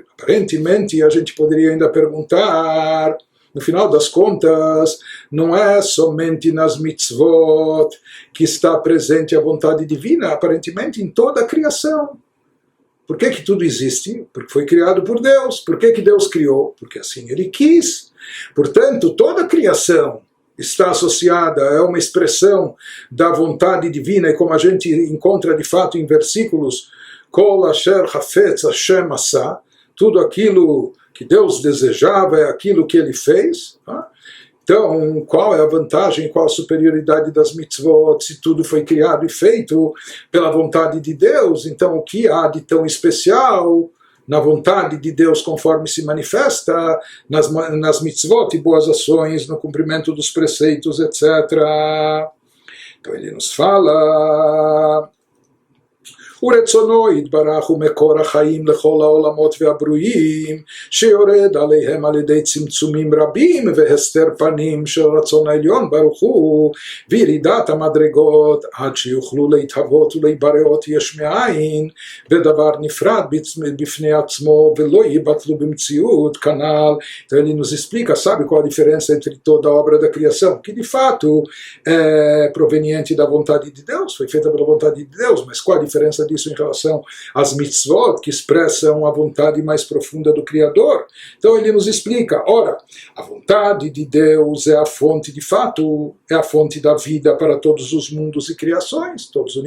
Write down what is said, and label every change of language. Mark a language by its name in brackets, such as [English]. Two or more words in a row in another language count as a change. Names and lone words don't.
[Portuguese] Aparentemente, a gente poderia ainda perguntar, no final das contas, não é somente nas mitzvot que está presente a vontade divina, aparentemente em toda a criação. Por que tudo existe? Porque foi criado por Deus. Por que Deus criou? Porque assim ele quis. Portanto, toda a criação está associada, é uma expressão da vontade divina, e como a gente encontra de fato em versículos, [Hebrew] כל אשר חפץ השם עשה, [Portuguese] tudo aquilo que Deus desejava é aquilo que ele fez. Tá? Então, qual é a vantagem, qual a superioridade das mitzvot, se tudo foi criado e feito pela vontade de Deus? Então, o que há de tão especial na vontade de Deus conforme se manifesta nas mitzvot e boas ações, no cumprimento dos preceitos, etc. Então ele nos fala... [Hebrew] ורצונו יתברך הוא מקור החיים לכל העולמות והברואים שיורד עליהם על ידי צמצומים רבים והסתר פנים של רצון העליון ברוך הוא וירידת המדרגות עד שיוכלו להתהוות ולהיבראות יש מאין בדבר נפרד בפני עצמו ולא ייבטלו במציאות כנ"ל. [Portuguese] Então ele nos explica, sabe qual a diferença entre toda a obra da criação, que de fato é proveniente da vontade de Deus, foi feita pela vontade de Deus, mas qual a diferença disso em relação às mitzvot, que expressam a vontade mais profunda do Criador? Então ele nos explica, ora, a vontade de Deus é a fonte de fato, é a fonte da vida para todos os mundos e criações, todos os